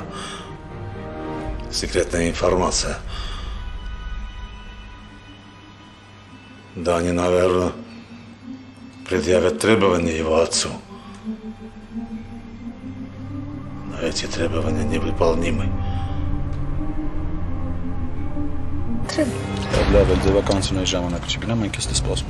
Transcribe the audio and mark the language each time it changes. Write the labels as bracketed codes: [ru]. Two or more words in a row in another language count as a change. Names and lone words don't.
[ru] Секретная информация. Да, они, наверное, предъявят требования его отцу. Но эти требования невыполнимы. [hy] Լավ էլ ձևականությունների ժամանակ չգնա, մենք էստե սպասում